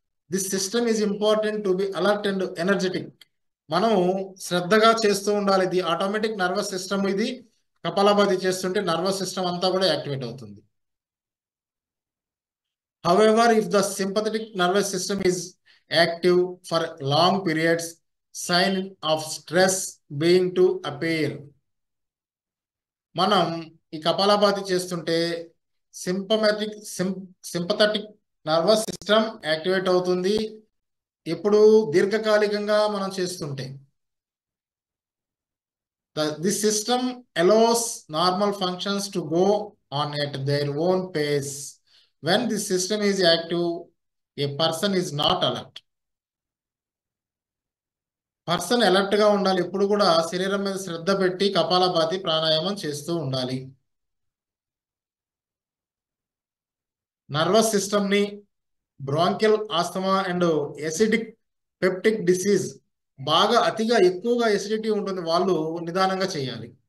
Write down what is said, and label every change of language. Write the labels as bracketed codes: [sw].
[en] This system is important to be alert and energetic. [te] మనం శ్రద్ధగా చేస్తూ ఉండాలి. ఇది ఆటోమేటిక్ నర్వస్ సిస్టమ్. ఇది కపాలభాతి చేస్తుంటే నర్వస్ సిస్టమ్ అంతా కూడా యాక్టివేట్ అవుతుంది. [en] However, if the sympathetic nervous system is active for long periods, sign of stress being to appear. [te] మనం ఈ కపాలభాతి చేస్తుంటే సింపథెటిక్ నర్వస్ సిస్టమ్ యాక్టివేట్ అవుతుంది. ఎప్పుడు దీర్ఘకాలికంగా మనం చేస్తుంటే [en] This system allows normal functions to go on at their own pace. When this system is active, a person is not alert. [te] Person alert గా ఉండాలి. ఎప్పుడు కూడా శరీరం మీద శ్రద్ధ పెట్టి కపాలభాతి ప్రాణాయామం చేస్తూ ఉండాలి. నర్వస్ సిస్టమ్ ని bronchial asthma and acidic peptic disease, బాగా అతిగా ఎక్కువగా ఎసిడిటీ ఉంటుంది, వాళ్ళు నిదానంగా చేయాలి.